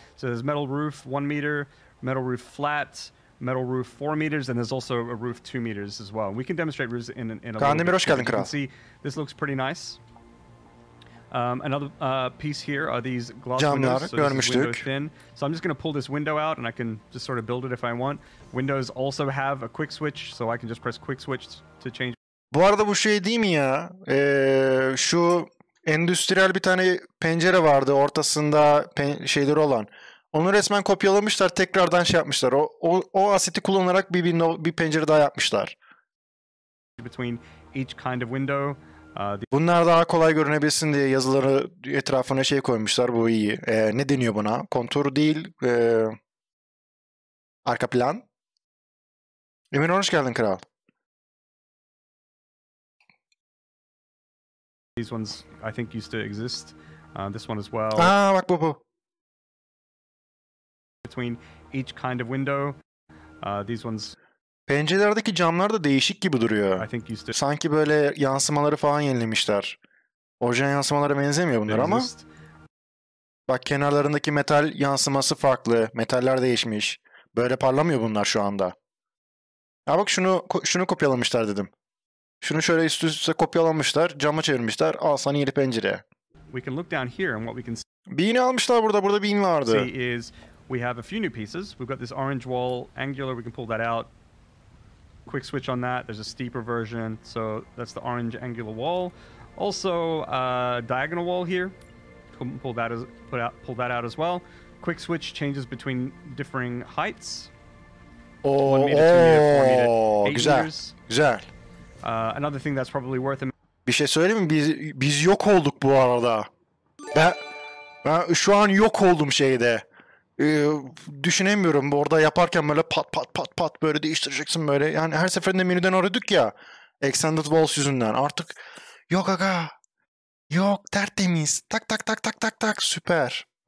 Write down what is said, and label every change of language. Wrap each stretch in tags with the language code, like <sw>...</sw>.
<en>So there's metal roof 1 meter, metal roof flat, metal roof 4 meters, and there's also a roof 2 meters as well. We can demonstrate roofs in a little bit.</en> <tr>Hoş geldin</tr> <en>You</en> <tr>kral.</tr> <en>can see this looks pretty nice. Another piece here are these glass windows. So this is window thin. So I'm just going to pull this window out, and I can just sort of build it if I want. Windows also have a quick switch, so I can just press quick switch to change.</en> <tr>Bu arada bu şey değil mi ya? Şu endüstriyel bir tane pencere vardı ortasında şeyleri olan. Onu resmen kopyalamışlar, tekrardan şey yapmışlar. O aseti kullanarak bir pencere daha yapmışlar.</tr> <en>Between each kind of window.</en> <tr>Bunlar daha kolay görünebilsin diye yazıları etrafına şey koymuşlar. Bu iyi. Ne deniyor buna? Kontur değil. Arka plan. Emin hoş geldin kral.</tr> <en>These ones I think used to exist. This one as well.</en> <tr>Aa bak bu.</tr> <en>Between each kind of window. These ones.</en> <tr>Pencerelerdeki camlar da değişik gibi duruyor.</tr> <en>I think used to...</en> <tr>Sanki böyle yansımaları falan yenilemişler. Orijinal yansımalara benzemiyor bunlar ama. Bak kenarlarındaki metal yansıması farklı. Metaller değişmiş. Böyle parlamıyor bunlar şu anda. Ya bak şunu kopyalamışlar dedim. Şunu şöyle üst üste kopyalamışlar. Cama çevirmişler. Al sana yeni pencere.</tr> <en>We can look down here and what we can see.</en> <tr>Bean'i almışlar burada. Burada bean vardı.</tr> <en>Is we have a few new pieces. We've got this orange wall, angular. We can pull that out. Quick switch on that. There's a steeper version. So that's the orange angular wall. Also, diagonal wall here. Pull that out as well. Quick switch changes between differing heights. 1 meter, 2 meter, 4 meter, 8</en> <tr>güzel,</tr> <en>meters.</en> <tr>Güzel.</tr> <en>Another thing that's probably worth a...</en> <tr>Bir şey söyleyeyim mi? Biz yok olduk bu arada. Ben şu an yok oldum şeyde. Düşünemiyorum. Orada yaparken böyle pat böyle değiştireceksin böyle. Yani her seferinde menüden aradık ya. Extended Walls yüzünden. Artık yok aga. Yok tertemiz. Tak. Süper.</tr>